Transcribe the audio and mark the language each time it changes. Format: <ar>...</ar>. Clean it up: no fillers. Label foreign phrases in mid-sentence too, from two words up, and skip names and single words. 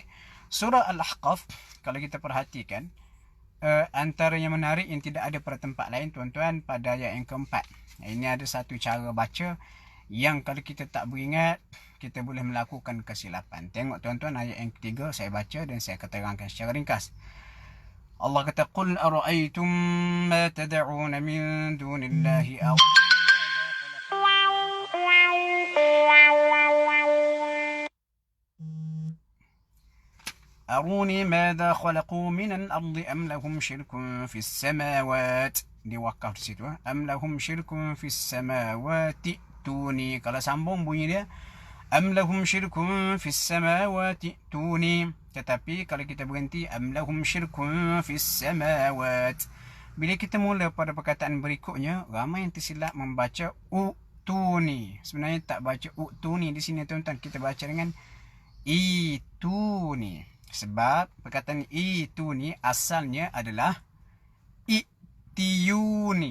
<ms>Surah Al-Ahqaf, kalau kita perhatikan, antara yang menarik yang tidak ada pada tempat lain tuan-tuan, pada ayat yang keempat. Ini ada satu cara baca yang kalau kita tak beringat, kita boleh melakukan kesilapan. Tengok tuan-tuan, ayat yang ketiga saya baca dan saya akan terangkan secara ringkas. Allah kata,</ms> <ar>"قل أرأيتم ما تدعون من دون الله أروني ماذا خلقوا من الأرض أم لهم شرك في السماوات."</ar> <ms>Diwakaf di situ.</ms> <ar>أم لهم شرك في السماوات ائتوني.</ar> <ms>Kalau sambung bunyi dia,</ms> <ar>أم لهم شرك في السماوات ائتوني.</ar> <ms>Tetapi kalau kita berhenti,</ms> <ar>أم لهم شرك في السماوات.</ar> <ms>Bila kita mula pada perkataan berikutnya, ramai yang tersilap membaca utuni. Sebenarnya tak baca utuni di sini tuan-tuan, kita baca dengan ituni. Sebab perkataan itu ni asalnya adalah itiyuni.</ms>